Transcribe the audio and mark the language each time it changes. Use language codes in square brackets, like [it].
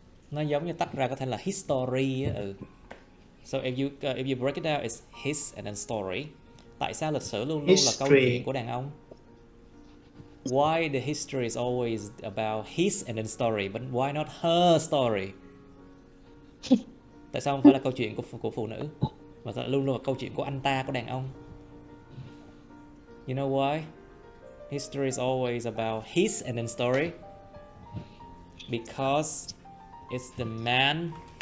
[vi] Nó giống như tách ra có thể là history á. [en] So if you break it down, it's his and then story. [vi] Tại sao lịch sử luôn luôn là câu chuyện của đàn ông? [en] Why the history is always about his and then story, but why not her story? [vi] Tại sao không phải là câu chuyện của phụ nữ, mà luôn luôn là câu chuyện của anh ta, của đàn ông? [en] You know why? History is always about his and then story. Because it's the man.